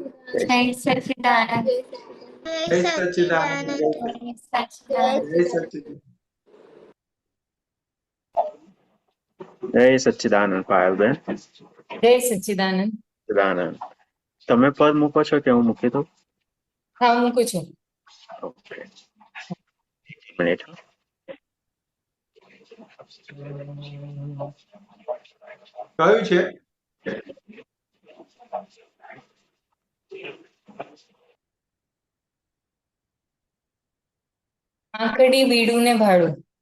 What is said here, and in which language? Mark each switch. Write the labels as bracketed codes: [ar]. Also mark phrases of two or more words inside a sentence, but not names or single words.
[hi] जय सच्चिदानंद। जय सच्चिदानंद। जय सच्चिदानंद। जय सच्चिदानंद। जय सच्चिदानंद पायलबेन। जय सच्चिदानंद। [gu] સચ્ચિદાનંદ. તમે પદ મૂકો છો કે હું મૂકી દઉં? હા, મૂકું છું. ઓકે, એક મિનિટ. કયું છે? આંકડી બીડું ને ભાડું.